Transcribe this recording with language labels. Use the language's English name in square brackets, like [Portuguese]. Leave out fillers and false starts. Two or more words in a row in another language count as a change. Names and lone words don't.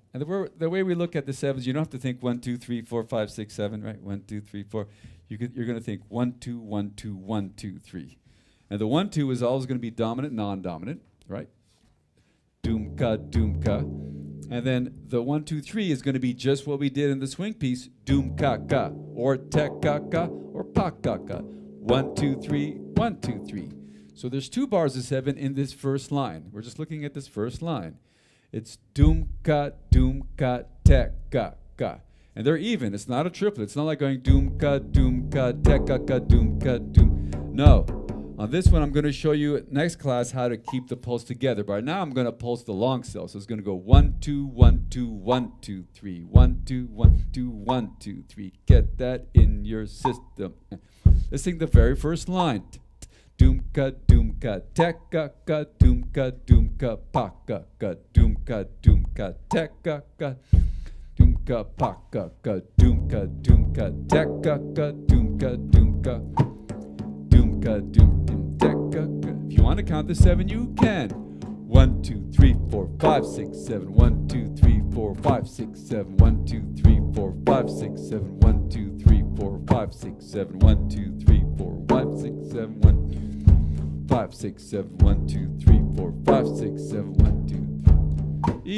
[English] And the way we look at the 7s, you don't have to think 1, 2, 3, 4, 5, 6, 7, right? 1, 2, 3, 4. You're going to think 1, 2, 1, 2, 1, 2, 3. And the 1, 2 is always going to be dominant, non-dominant, right? Doomka, doomka. And then the 1, 2, 3 is going to be just what we did in the swing piece, doomka-ka, or tek-ka-ka, or pa-ka-ka. 1, 2, 3, 1, 2, 3. So there's 2 bars of 7 in this first line. We're just looking at this first line. It's doomka, doomka, tek-ka, ka. And they're even. It's not a triplet. It's not like going doomka, doomka, tek-ka, doomka, doom. No. On this one, I'm going to show you next class how to keep the pulse together. But right now, I'm going to pulse the long cell. So it's going to go 1, 2, 1, 2, 1, 2, 3. 1, 2, 1, 2, 1, 2, 3. Get that in your system. Let's sing the very first line. Doomka, doomka, teka, ka, doomka, doomka, paka, ka, doomka, doomka, teka, ka, doomka, paka, ka, doomka, doomka, teka, ka, doomka, doomka, doomka, doom, teka, ka. If you want to count the 7, you can. 1, 2, 3, 4, 5, 6, 7. 1, 2, 3, 4, 5, 6, 7. 1, 2, 3, 4, 5, 6, 7. 1, 2, 3, 4, 5, 6, 7. 1, 2, 3, 4, 5, 6, 7. 1, 5, 6, 7, 1, 2, 3, 4, 5, 6, 7, 1, 2, 3.